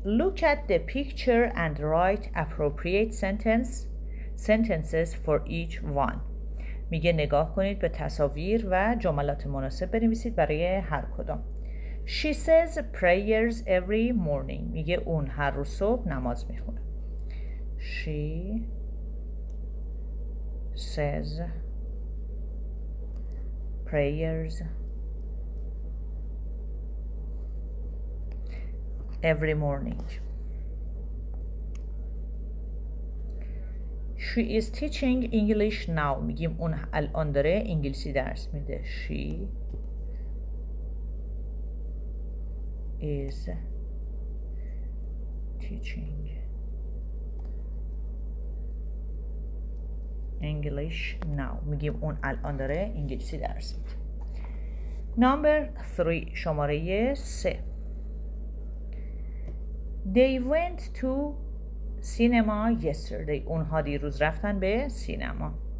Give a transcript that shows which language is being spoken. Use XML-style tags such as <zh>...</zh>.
<en>Look at the picture and write appropriate sentences for each one.</en> <fa>میگه نگاه کنید به تصاویر و جملات مناسب بنویسید برای هر کدام.</fa> <en>She says prayers every morning.</en> <fa>میگه اون هر روز صبح نماز میخونه.</fa> <en>She says prayers every morning. She is teaching English now.</en> <fa>میگیم اون الان داره انگلیسی درس میده.</fa> <en>She is teaching English now.</en> <fa>میگیم اون الان داره انگلیسی درس میده.</fa> <en>Number 3</en> <fa>شماره 3</fa> <en>They went to cinema yesterday.</en> <fa>اونها دیروز رفتن به سینما.</fa>